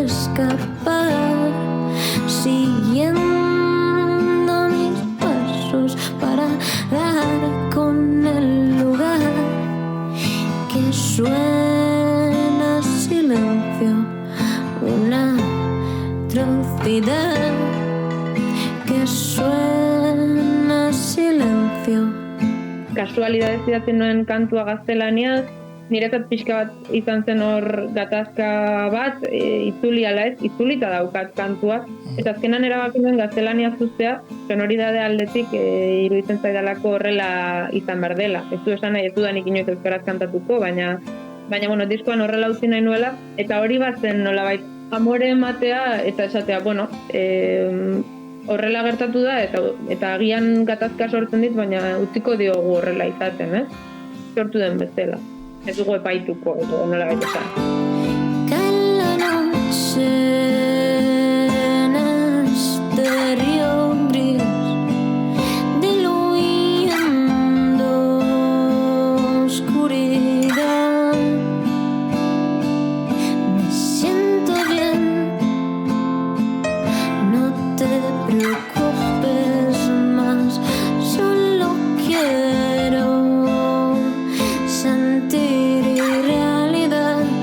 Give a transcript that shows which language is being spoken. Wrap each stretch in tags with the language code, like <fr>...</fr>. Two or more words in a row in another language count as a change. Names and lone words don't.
<es>escapar, siguiendo mis pasos para dar con el lugar que suena silencio, una atrocidad que suena silencio.</es> <eu>Kasualidadez idatzen nuen kantua gaztelaniaz, niretzat pixka bat izan zen hor gatazka bat, itzuli ala ez, itzulita daukat kantua, eta azkenan erabaki nuen gaztelaniaz uztea, sonoridade aldetik iruditzen zaidalako horrela izan behar dela. Ez du esan nahi, ez dudanik inoiz euskaraz kantatuko, baina bueno, diskoan horrela utzi nahi nuela, eta hori bat zen nolabait amore ematea eta esatea, bueno, horrela gertatu da, eta agian gatazka sortzen dit, baina utziko diogu horrela izaten, sortu den bezala. Ez dugu epaituko, edo nola baita esan.</eu> <es>Cae la noche en este río gris, diluyendo oscuridad. Me siento bien, no te preocupes más, solo quiero sentir realidad.</es>